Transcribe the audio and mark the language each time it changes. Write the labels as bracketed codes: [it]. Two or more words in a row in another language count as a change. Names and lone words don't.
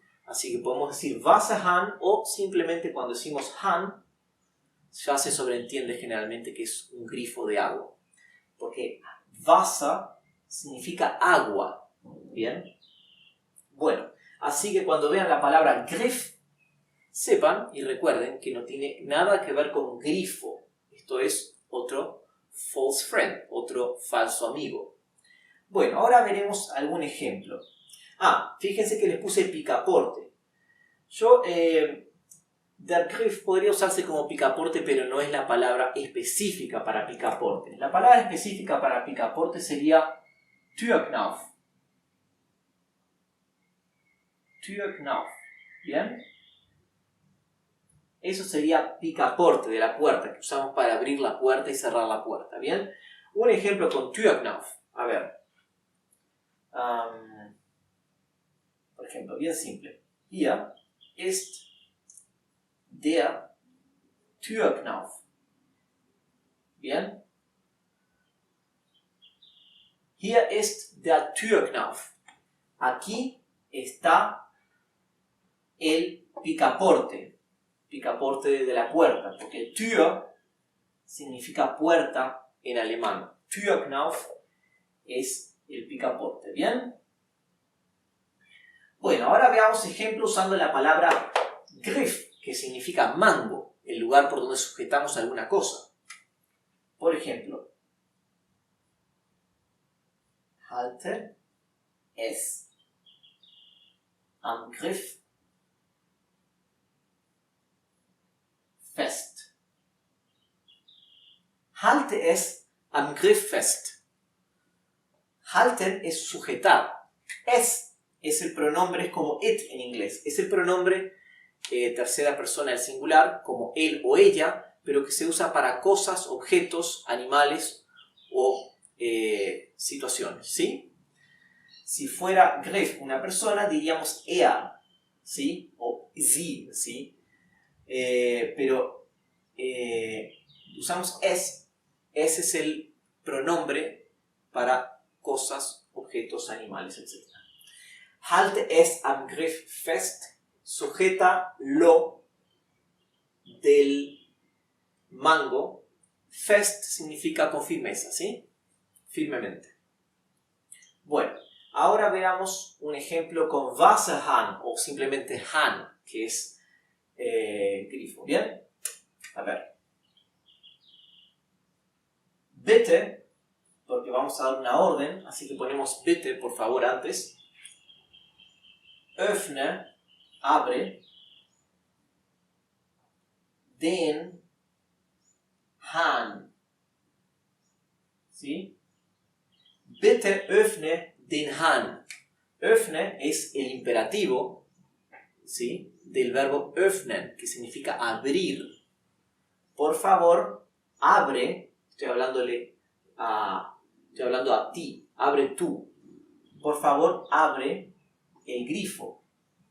[es] Así que podemos decir Wasserhahn o simplemente cuando decimos Hahn ya se sobreentiende generalmente que es un grifo de agua. Porque Wasser significa agua, ¿bien? Bueno, así que cuando vean la palabra Griff, sepan y recuerden que no tiene nada que ver con grifo. Esto es otro [en] false friend, [es] otro falso amigo. Bueno, ahora veremos algún ejemplo. Fíjense que les puse picaporte. [de] Der Griff [es] podría usarse como picaporte, pero no es la palabra específica para picaporte. La palabra específica para picaporte sería Türknauf. Türknauf. ¿Bien? Eso sería picaporte de la puerta, que usamos para abrir la puerta y cerrar la puerta. ¿Bien? Un ejemplo con Türknauf. A ver. Por ejemplo, bien simple. [de] Hier ist der Türknauf. ¿Bien? Hier ist der Türknauf. [es] Aquí está el picaporte. Picaporte de la puerta. Porque Tür significa puerta en alemán. Türknauf es el picaporte. ¿Bien? Bueno, ahora veamos ejemplos usando la palabra Griff, que significa mango, el lugar por donde sujetamos alguna cosa. Por ejemplo, [de] halte es am Griff fest. Halte es am Griff fest. [es] Halten es sujetar. Es el pronombre, es como it en inglés. Es el pronombre tercera persona del singular, como él o ella, pero que se usa para cosas, objetos, animales o situaciones, ¿sí? Si fuera Griff una persona, diríamos er, ¿sí? O sie, ¿sí? Pero usamos es. Ese es el pronombre para cosas, objetos, animales, etc. [de] Halte es am Griff fest. [es] Sujeta lo del mango. Fest significa con firmeza, ¿sí? Firmemente. Bueno, ahora veamos un ejemplo con Wasserhahn o simplemente Hahn, que es grifo. ¿Bien? A ver. Bitte, porque vamos a dar una orden, así que ponemos bitte, por favor, antes. [de] Öffne, abre, den Hahn. ¿Sí? Bitte öffne den Hahn. [es] Öffne es el imperativo, ¿sí? Del verbo öffnen, que significa abrir. Por favor, abre. Estoy hablando a ti. Abre tú. Por favor, abre el grifo.